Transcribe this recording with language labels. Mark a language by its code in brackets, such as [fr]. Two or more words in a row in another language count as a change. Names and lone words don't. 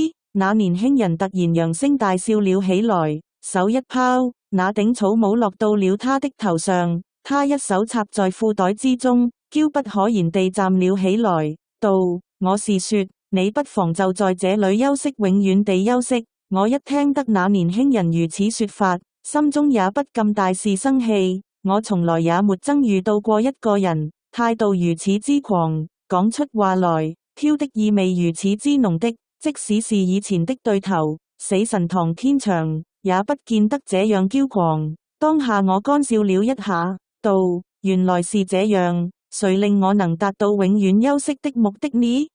[zh] 那年輕人突然揚聲大笑了起來，手一拋，那頂草帽落到了他的頭上，他一手插在褲袋之中，嬌不可言地站了起來，道：我是說，你不妨就在這裏休息，永遠地休息。我一聽得那年輕人如此說法，心中也不禁大是生氣。我從來也沒曾遇到過一個人態度如此之狂，講出話來挑的意味如此之濃的，即使是以前的對頭死神唐天祥也不見得這樣驕狂。當下我乾笑了一下，道：原來是這樣，誰令我能達到永遠休息的目的呢？